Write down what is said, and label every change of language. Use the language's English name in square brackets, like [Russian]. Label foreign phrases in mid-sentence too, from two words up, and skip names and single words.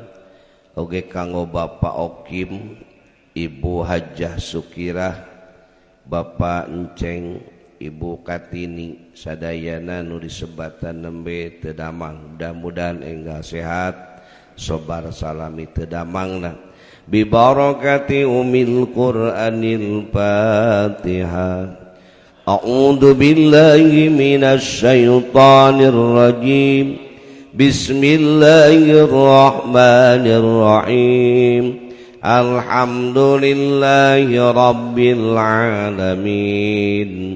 [Sundanese] Oge kanggo Bapak Okim, Ibu Hajah Sukirah, Bapak Enceng, Ibu Kartini, sadayana nu disebatan nembe teu damang. Mudah-mudahan enggal sehat, sobar salami teu damangna. [Arabic] ببركة أم القرآن الفاتحة. أعوذ بالله من الشيطان الرجيم. بسم الله الرحمن الرحيم. الحمد لله رب العالمين.